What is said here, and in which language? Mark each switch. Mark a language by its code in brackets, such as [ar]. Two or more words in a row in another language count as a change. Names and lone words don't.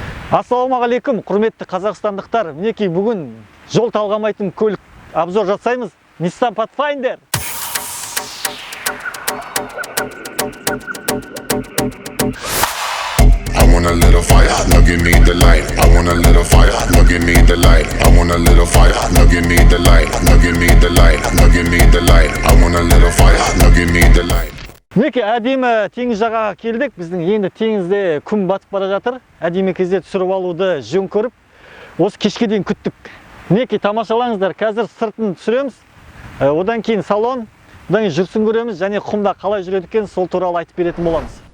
[kk] Ассалаумағалейкум, құрметті қазақстандықтар. Мінекей бүгін жол талғамайтын көлік обзор жасаймыз. Nissan Pathfinder. [en] I want a little fire, now give me the light. I want a little fire, now give me the light. I want a little fire, now give me the light. Now give me the light, now give me the light. I want a little fire, now give me the light. [kk] Мінекей әдемі теңіз жағаға келдік. Біздің енді теңізде күн батып бара жатыр. Әдемі кезде түсіріп алуды жөн көріп, осы кешке дейін күттік. Мінекей тамашалаңыздар. Қазір сыртын түсіреміз. Одан кейін салон, одан кейін жүрсін көреміз және құмда қалай жүреді екен, сол туралы айтып беретін боламыз.